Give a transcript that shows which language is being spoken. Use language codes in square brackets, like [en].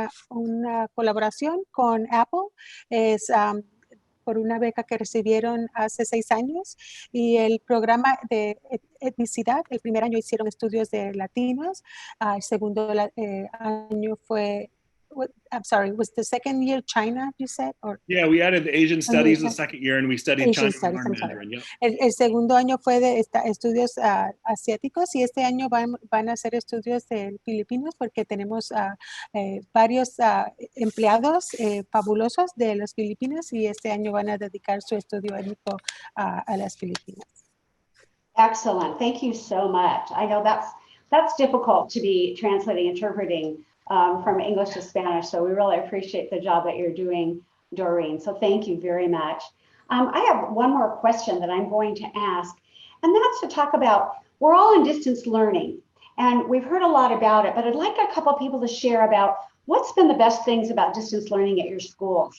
[es] una colaboración con Apple, es por una beca que recibieron hace 6 años y el programa de etnicidad, el primer año hicieron estudios de latinos, el segundo año fue, [en] I'm sorry, was the second year China, you said? Or, Yeah, we added the Asian studies the second year and we studied Asian China studies, and I'm sorry. Mandarin. Yep. [es] El segundo año fue de estudios asiáticos y este año van a hacer estudios de filipinos porque tenemos varios empleados fabulosos de las Filipinas y este año van a dedicar su estudio étnico a las Filipinas. [en] Excellent. Thank you so much. I know that's difficult to be translating, interpreting from English to Spanish. So we really appreciate the job that you're doing, Doreen. So thank you very much. I have one more question that I'm going to ask, and that's to talk about, we're all in distance learning, and we've heard a lot about it, but I'd like a couple people to share about what's been the best things about distance learning at your school.